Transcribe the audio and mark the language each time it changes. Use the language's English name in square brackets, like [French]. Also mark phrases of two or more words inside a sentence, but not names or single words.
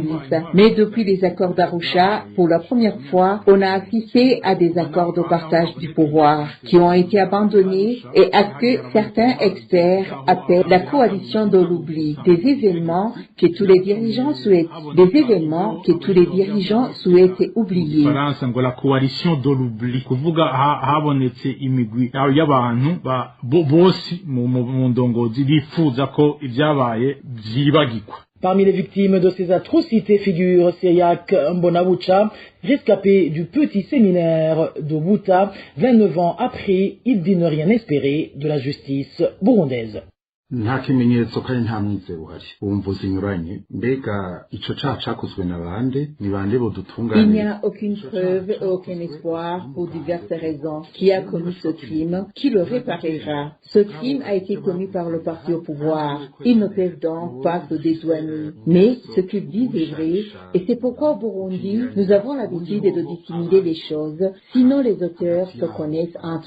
[French] Mais depuis les accords d'Arusha, pour la première fois, on a assisté à des accords de partage du pouvoir qui ont été abandonnés et à ce que certains experts appellent la coalition de l'oubli. Des événements que tous les dirigeants souhaitent oublier. La coalition de l'oubli [Rundi] kuvuga habonetse imigwi y'abantu bose mu ndongozi bifuza ko ibyabaye byibagirwa. [French] Parmi les victimes de ces atrocités figure Cyriaque Mbonabucha, rescapé du petit séminaire de Buta, 29 ans après, il dit ne rien espérer de la justice burundaise. [Rundi] nta kimenyetso kandi nta mwizero uhari wumva zinyuranye mbega ico caha cakozwe na bande ni bande bodutunganira. [French] Il n'y a aucune preuve et aucun espoir pour diverses raisons. Qui a commis ce crime? Qui le réparera? Ce crime a été commis par le parti au pouvoir. Ils ne peuvent donc pas se dédouaner. Mais ce qu'ils disent est vrai, et c'est pourquoi au Burundi, nous avons l'habitude de dissimuler les choses, sinon les auteurs se connaissent entre eux.